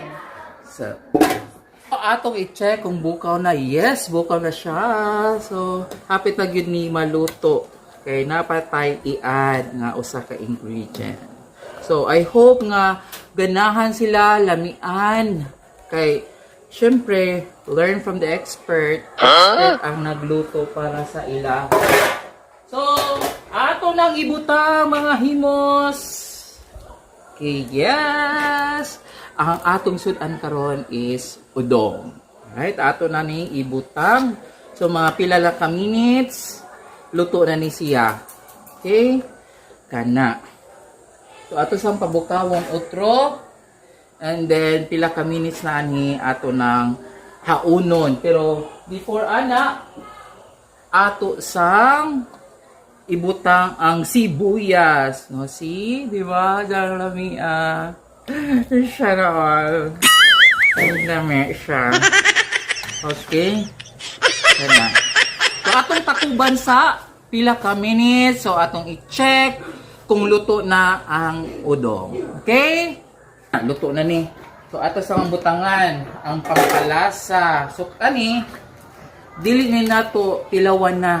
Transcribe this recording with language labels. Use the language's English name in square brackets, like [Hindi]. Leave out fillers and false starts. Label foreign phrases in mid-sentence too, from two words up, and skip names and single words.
[Cebuano] So, atong i-check kung bukaw na. Yes, bukaw na siya. So, hapit na yun ni maluto. Okay, napatay i-add nga usa ka ingredient. So, [English] I hope [Cebuano] nga ganahan sila, lamian. Kay, syempre, [English] learn from the expert. [Cebuano] Expert ang nagluto para sa ila. So, ato nang ibutang mga himos. Okay, yes. Ang atong sudan karon is udong. Alright, ato na ni ibutang. So, mga pila lang ka minutes, luto na ni siya. Okay? Kana. So ato sang pabukawon utro. [English] And then [Cebuano] pila ka minutes na ani ato ng haunon. Pero before ana ato sang ibutang ang sibuyas, no? See, [Filipino] di ba? [Cebuano] Diyan lami siya na all. [Filipino] Ang dami siya. Okay. Yan. [Cebuano] So atong takuban sa pila ka minutes. So atong i-check kung luto na ang udong. Okay? Luto na ni. So ato sa butangan ang pampalasa. So kani dili ni nato tilawan na.